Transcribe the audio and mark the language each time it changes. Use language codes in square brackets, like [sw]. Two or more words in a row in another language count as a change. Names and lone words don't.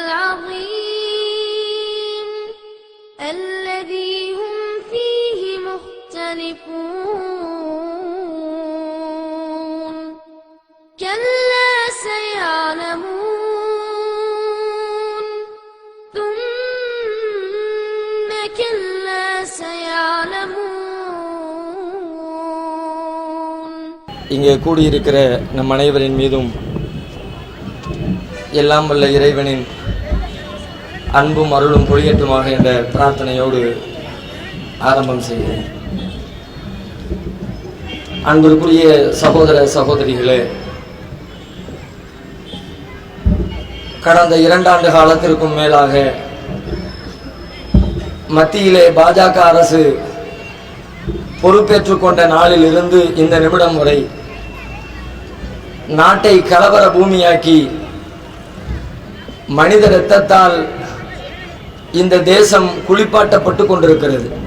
[ar] العظيم الذي هم فيه مختلفون كلا سيعلمون ثم كلا سيعلمون. [ta] இங்கே கூடியிருக்கிற நம் அனைவரின் மீதும் எல்லாம் வல்ல இறைவனின் அன்பும் அருளும் பொழியட்டுமாக என்ற பிரார்த்தனையோடு ஆரம்பம் செய்கிறேன். அன்பிற்குரிய சகோதர சகோதரிகளே, கடந்த 2 ஆண்டு காலத்திற்கும் மேலாக மத்தியிலே பாஜக அரசு பொறுப்பேற்றுக் கொண்ட நாளில் இருந்து இந்த நிமிடம் வரை நாட்டை கலவர பூமியாக்கி மனித இரத்தத்தால் இந்த தேசம் குளிப்பாட்டப்பட்டு கொண்டிருக்கிறது.